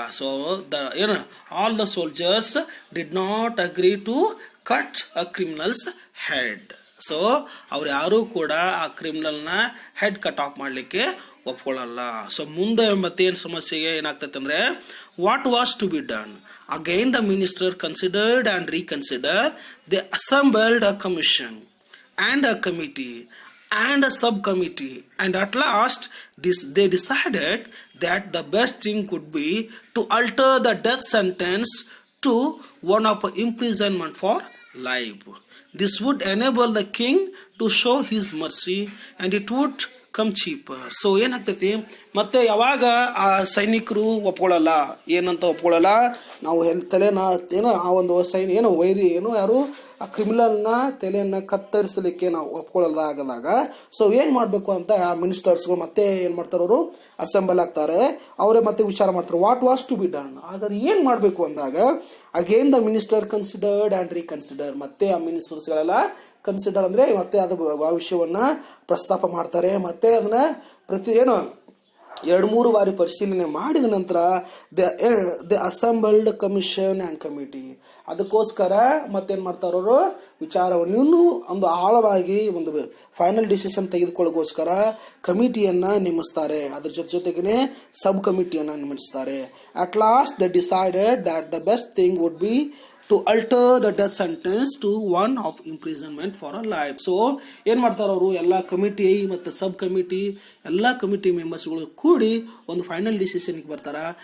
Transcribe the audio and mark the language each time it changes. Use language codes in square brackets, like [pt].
[en] So all the soldiers did not agree to cut a criminal's head. [kn] So ಅವ್ರು ಯಾರೂ ಕೂಡ ಆ ಕ್ರಿಮಿನಲ್ನ head cut off ಮಾಡಲಿಕ್ಕೆ ಒಪ್ಕೊಳ್ಳಲ್ಲ. So ಮುಂದೆ ಮತ್ತೇನು ಸಮಸ್ಯೆಗೆ ಏನಾಗ್ತೈತೆ ಅಂದ್ರೆ, [en] What was to be done? Again the minister considered and reconsider. They assembled a commission and a committee and a subcommittee, and at last they decided that the best thing could be to alter the death sentence to one of imprisonment for life. This would enable the king to show his mercy and it would come cheaper. [kn] So ಏನಾಗ್ತೈತಿ, ಮತ್ತೆ ಯಾವಾಗ ಆ ಸೈನಿಕರು ಒಪ್ಕೊಳ್ಳಲ್ಲ, ಏನಂತ ಒಪ್ಕೊಳ್ಳಲ್ಲ, ನಾವು ತಲೆನ ಏನೋ ಆ ಒಂದು ಏನೋ ವೈರಿ ಏನೋ ಯಾರು ಆ ಕ್ರಿಮಿನಲ್ನ ತಲೆಯನ್ನ ಕತ್ತರಿಸಲಿಕ್ಕೆ ನಾವು ಒಪ್ಕೊಳ್ಳೋದಾಗದಾಗ, ಸೊ ಏನ್ ಮಾಡ್ಬೇಕು ಅಂತ ಆ ಮಿನಿಸ್ಟರ್ಸ್ಗಳು ಮತ್ತೆ ಏನ್ ಮಾಡ್ತಾರೆ, ಅವರು ಅಸೆಂಬಲ್ ಆಗ್ತಾರೆ. ಅವರೇ ಮತ್ತೆ ವಿಚಾರ ಮಾಡ್ತಾರೆ, [en] What was to be done? [kn] ಹಾಗಾದ್ರೆ ಏನ್ ಮಾಡ್ಬೇಕು ಅಂದಾಗ, [en] Again the minister considered and reconsider. [kn] ಮತ್ತೆ ಆ ಮಿನಿಸ್ಟರ್ಸ್ಗಳೆಲ್ಲ ಕನ್ಸಿಡರ್ ಅಂದ್ರೆ ಮತ್ತೆ ಅದು ಆ ವಿಷಯವನ್ನ ಪ್ರಸ್ತಾಪ ಮಾಡ್ತಾರೆ. ಮತ್ತೆ ಅದನ್ನ ಏನು 2-3 ಬಾರಿ ಪರಿಶೀಲನೆ ಮಾಡಿದ ನಂತರ [en] the assembled commission and committee, [kn] ಅದಕ್ಕೋಸ್ಕರ ಮತ್ತೇನ್ ಮಾಡ್ತಾರ, ಅವರು ವಿಚಾರವನ್ನು ಇನ್ನೂ ಒಂದು ಆಳವಾಗಿ ಒಂದು ಫೈನಲ್ ಡಿಸಿಷನ್ ತೆಗೆದುಕೊಳ್ಳೋಕೋಸ್ಕರ ಕಮಿಟಿಯನ್ನ ನೇಮಿಸ್ತಾರೆ. ಅದ್ರ ಜೊತೆಗೇನೆ ಸಬ್ ಕಮಿಟಿಯನ್ನ ನೇಮಿಸ್ತಾರೆ. [en] At last they decided that the best thing would be to alter the death sentence to one of imprisonment for a life. [kn] So ಏನ್ ಮಾಡ್ತಾರ ಅವರು, ಎಲ್ಲ ಕಮಿಟಿ ಮತ್ತು ಸಬ್ ಕಮಿಟಿ ಎಲ್ಲ ಕಮಿಟಿ ಮೆಂಬರ್ಸ್ಗಳು ಕೂಡಿ ಒಂದು ಫೈನಲ್ ಡಿಸಿಷನ್ಗೆ ಬರ್ತಾರ.